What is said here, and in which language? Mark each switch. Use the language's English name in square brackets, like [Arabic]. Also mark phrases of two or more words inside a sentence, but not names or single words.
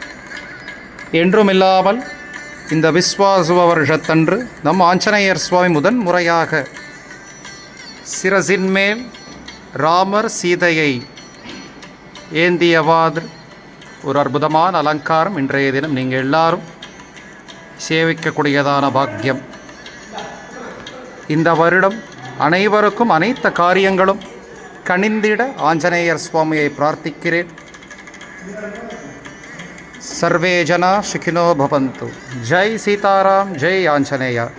[Tamil] என்றுமில்லாமல் இந்த விஸ்வாசுவ வருஷத்தன்று நம் ஆஞ்சநேயர் சுவாமி முதன் முறையாக சிரசின் மேல் ராமர் சீதையை ஏந்தியவாறு ஒரு அற்புதமான அலங்காரம் இன்றைய தினம் நீங்கள் எல்லாரும் சேவிக்கக்கூடியதான பாக்கியம். இந்த வருடம் அனைவருக்கும் அனைத்த காரியங்களும் கனிந்திட ஆஞ்சநேயர் சுவாமியை பிரார்த்திக்கிறேன். [Sanskrit] सर्वे जना सुखिनो भवन्तु. जय सीताराम, जय आंजनेय.